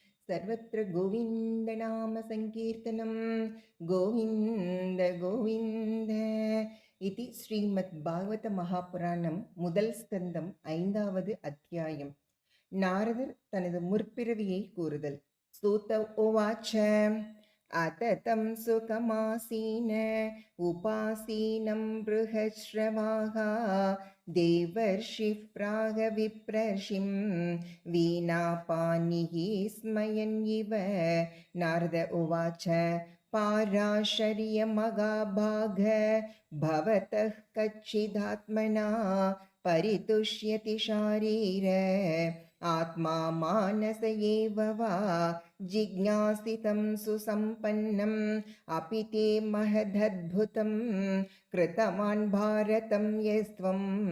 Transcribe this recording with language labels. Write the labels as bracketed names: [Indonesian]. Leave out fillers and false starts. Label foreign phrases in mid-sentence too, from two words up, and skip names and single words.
[Sanskrit] सर्वत्र गोविन्दनाम संकीर्तनं गोविन्द गोविन्द इति श्रीमद्भागवत महापुराणं [Tamil] முதல் ஸ்கந்தம் 5வது அத்தியாயம். நாரதர் தனது முற்பிறவியை கூறுதல். [Sanskrit] सूत उवाच अथतं सुखमासीन उपासीनं बृहच्छ्रवाः देवर्षिः प्राग विप्रर्षिं वीणापानिः स्मयन् इव. नारद उवाच पाराशर्यमगाभाग भवतः कच्चिदात्मना परितुष्यति शारीर आत्मा मानस एव वा जिज्ञासितं सुसम्पन्नम् अपि ते महदद्भुतं कृतवान् भारतं यस्त्वं